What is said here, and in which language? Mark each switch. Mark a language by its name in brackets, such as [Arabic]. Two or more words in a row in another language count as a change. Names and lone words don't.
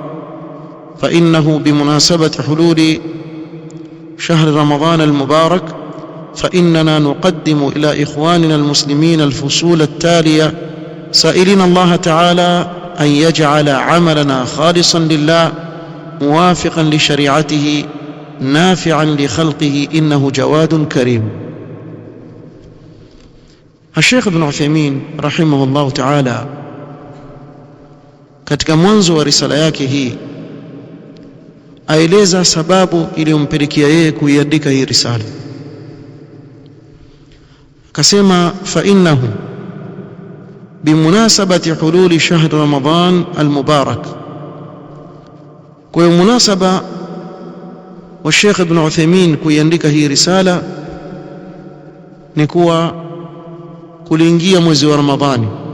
[Arabic] فإننا نقدم إلى إخواننا المسلمين الفصول التالية، سائلين الله تعالى أن يجعل عملنا خالصا لله موافقا لشريعته نافعا لخلقه إنه جواد كريم. الشيخ ابن عثيمين رحمه الله تعالى [Swahili] katika mwanzo wa risala yake hii aeleza sababu iliyompelekea yeye kuiandika hii risala. Akasema [Arabic] فإنه بمناسبة حلول شهر رمضان المبارك, [Swahili] kwa munasaba wa Sheikh Ibn Uthaymeen kuiandika hii risala ni kuwa kuliingia mwezi wa Ramadhani,